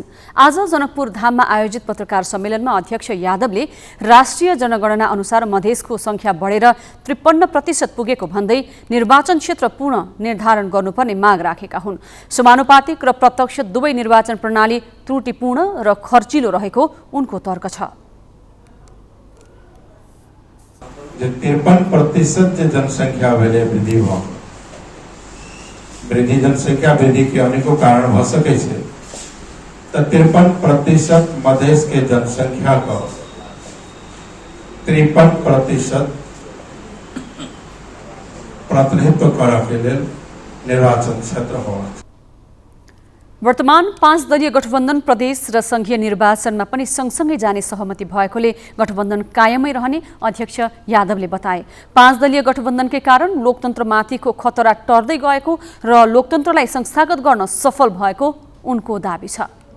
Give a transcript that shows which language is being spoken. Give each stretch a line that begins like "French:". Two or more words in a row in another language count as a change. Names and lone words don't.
Nepali: आज जनकपुर धाममा आयोजित पत्रकार सम्मेलनमा अध्यक्ष यादवले राष्ट्रिय जनगणना अनुसार मधेसको संख्या बढेर 53% पुगेको भन्दै निर्वाचन क्षेत्र पुनः निर्धारण गर्नुपर्ने माग राखेका हुन्। समानुपातिक र प्रत्यक्ष दुवै निर्वाचन प्रणाली त्रुटिपूर्ण र खर्चिलो रहेको उनको तर्क छ।
Maithili: जो 53% जनसंख्या भेले वृद्धि भ वृद्धि जनसंख्या वृद्धि के अनेकों कारण भ सके छे। तो 53% मधेश के जनसंख्या का 53% प्रतिनिधित्व करऽ के लेल निर्वाचन क्षेत्र हो।
Nepali: वर्तमान 5 दलीय गठबन्धन प्रदेश र संघीय निर्वाचनमा पनि सँगसँगै जाने सहमति भएकोले गठबन्धन कायमै रहने अध्यक्ष यादवले बताए। 5 दलीय गठबन्धनकै कारण लोकतन्त्रमाथिको खतरा टर्दै गएको र लोकतन्त्रलाई संस्थागत गर्न सफल भएको उनको दाबी छ।